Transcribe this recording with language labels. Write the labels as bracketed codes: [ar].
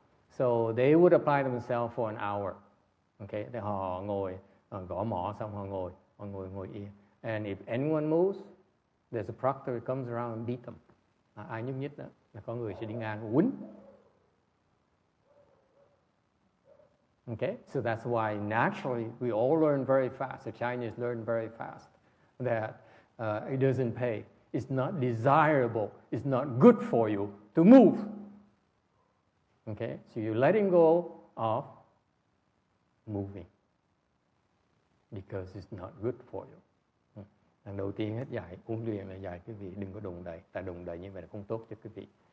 [en] So they would apply themselves for an hour. [vi] Okay, thì họ ngồi gõ mõ xong họ ngồi yên. [en] And if anyone moves, there's a proctor who comes around and beat them. [vi] Ai nhúc nhích đó là có người sẽ đi ngang quýnh. [en] Okay, so that's why naturally we all learn very fast. The Chinese learn very fast that it doesn't pay. It's not desirable. It's not good for you to move. Okay, so you're letting go of moving because it's not good for you. [vi] Lần đầu tiên hết dạy huấn luyện là dạy quý vị đừng có đụng đậy, tại đụng đậy như vậy là không tốt cho quý vị.